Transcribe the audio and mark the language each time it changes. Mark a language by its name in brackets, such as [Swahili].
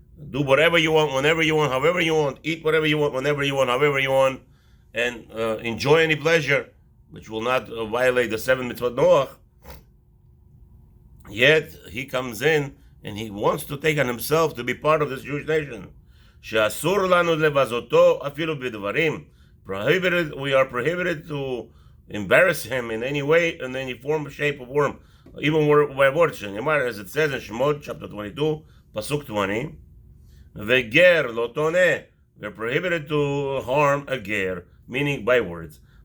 [English] Do whatever you want, whenever you want, however you want. Eat whatever you want, whenever you want, however you want. And enjoy any pleasure, which will not violate the 7 mitzvot Noach. Yet, he comes in and he wants to take on himself to be part of this Jewish nation. [Hebrew] שאסור לנו לבזותו אפילו בדברים. [English] We are prohibited to embarrass him in any way, in any form, shape, or form, even by words. As it says in Shemot, chapter 22, Pasuk 20, [Hebrew] Veger lotone, [English] we're prohibited to harm a ger, meaning by words.